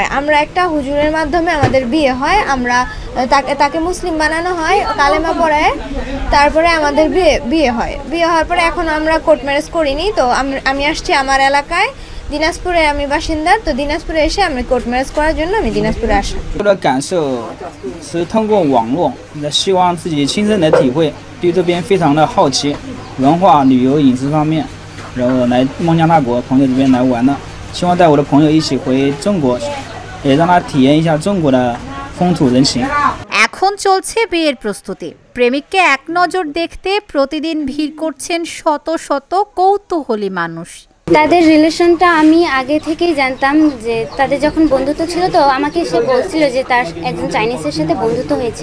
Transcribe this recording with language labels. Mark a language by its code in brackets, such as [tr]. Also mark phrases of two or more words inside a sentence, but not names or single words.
[bn] আমরা একটা হুজুরের মাধ্যমে আমাদের বিয়ে হয়। আমরা তাকে মুসলিম বানানো হয়, কালেমা পড়ায়। তারপরে আমাদের বিয়ে হয়। বিয়ে হওয়ার পরে এখন আমরা কোর্ট ম্যারেজ করিনি। তো আমি আসছি আমার এলাকায়, দিনাজপুরে আমি বাসিন্দা। তো দিনাজপুরে এসে আমি কোর্ট ম্যারেজ করার জন্য আমি দিনাজপুরে আসি। [zh] 感受是通过网络，希望自己亲身的体会，对这边非常的好奇，文化、旅游、饮食方面，然后来孟加拉国朋友这边来玩的，希望带我的朋友一起回中国，也让他体验一下中国的风土人情。 [bn] এখন চলছে বিয়ের প্রস্তুতি। প্রেমিককে এক নজর দেখতে প্রতিদিন ভিড় করছেন শত শত কৌতূহলী মানুষ। তাদের রিলেশনটা আমি আগে থেকেই জানতাম, যে তাদের যখন বন্ধুত্ব ছিল, তো আমাকে সে বলছিল যে তার একজন চাইনিজের সাথে বন্ধুত্ব হয়েছে।